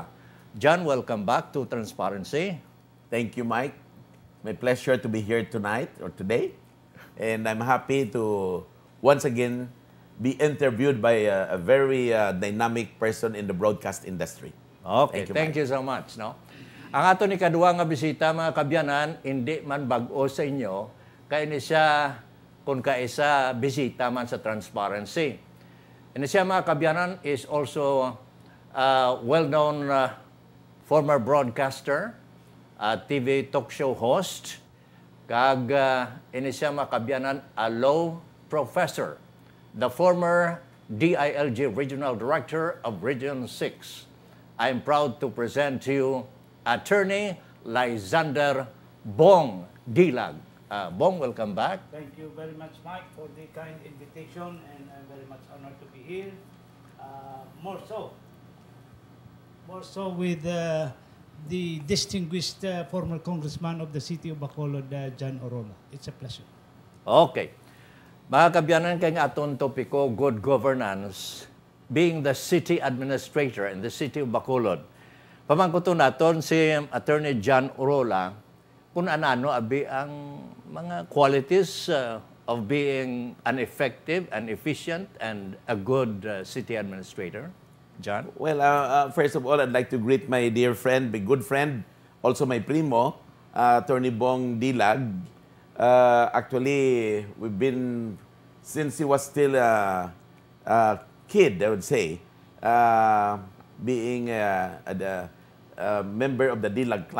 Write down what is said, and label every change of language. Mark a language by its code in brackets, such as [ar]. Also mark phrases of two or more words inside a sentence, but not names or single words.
[en] John, welcome back to Transparency. Thank you, Mike. My pleasure to be here tonight or today. And I'm happy to once again be interviewed by a very dynamic person in the broadcast industry. Okay, thank you so much. No? [hil] Ang ato ni kadua nga bisita, mga kabyanan, hindi man bag-o sa inyo, kaya ni siya kung kaisa bisita man sa Transparency. And siya, mga kabyanan, [en] is also a well-known former broadcaster, TV talk show host, [hil] kag ini siya, mga kabyanan, [en] a law professor, the former DILG Regional Director of Region 6. I'm proud to present to you Attorney Lysander Bong Dilag. Bong, welcome back. Thank you very much, Mike, for the kind invitation, and I'm very much honored to be here. More so with the distinguished former congressman of the city of Bacolod, John Orola. It's a pleasure. [hil] Okay. Mga kabyanan, kay nga atong topiko, [en] good governance, being the city administrator in the city of Bacolod. [hil] Pamangkuto naton si Attorney John Orola kung ano abi ang mga [en] qualities of being an effective and efficient and a good city administrator. [hil] John? [en] Well, first of all, I'd like to greet my dear friend, my good friend, also my primo, Attorney Bong Dilag. Actually, we've been, since he was still a kid, I would say, being a member of the Dilag clan.